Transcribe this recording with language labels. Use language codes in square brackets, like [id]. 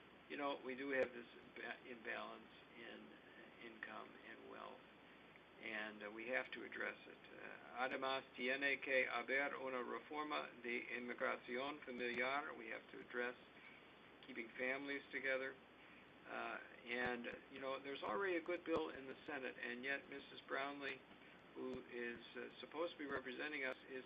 [en] You know, we do have this imbalance in income and wealth, and we have to address it. [es] Además, tiene que haber una reforma de inmigración familiar. [en] We have to address keeping families together. And, you know, there's already a good bill in the Senate, and yet Mrs. Brownlee, who is supposed to be representing us, is